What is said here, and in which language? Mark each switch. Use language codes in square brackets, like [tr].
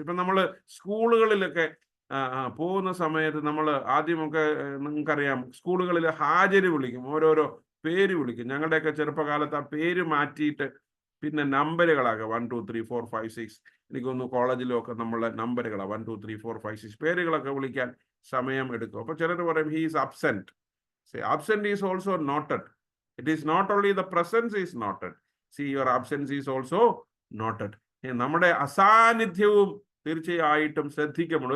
[ml] ഇപ്പൊ നമ്മൾ സ്കൂളുകളിലൊക്കെ പോകുന്ന സമയത്ത് നമ്മൾ ആദ്യമൊക്കെ, നിങ്ങൾക്കറിയാം, സ്കൂളുകളിൽ ഹാജര് വിളിക്കും, ഓരോരോ പേര് വിളിക്കും. ഞങ്ങളുടെയൊക്കെ ചെറുപ്പകാലത്ത് ആ പേര് മാറ്റിയിട്ട് പിന്നെ നമ്പറുകളാകെ 1 2 3 4 5 6. എനിക്കൊന്ന് കോളേജിലൊക്കെ നമ്മളെ നമ്പറുകളാണ് 1 2 3 4 5 6 പേരുകളൊക്കെ വിളിക്കാൻ സമയം എടുക്കും. അപ്പൊ ചിലർ പറയും [en] He is absent. Say, absent is also noted. It is not only the presence is noted. See, your absence is also noted. [ml] നമ്മുടെ അസാന്നിധ്യവും തീർച്ചയായിട്ടും ശ്രദ്ധിക്കപ്പെടും.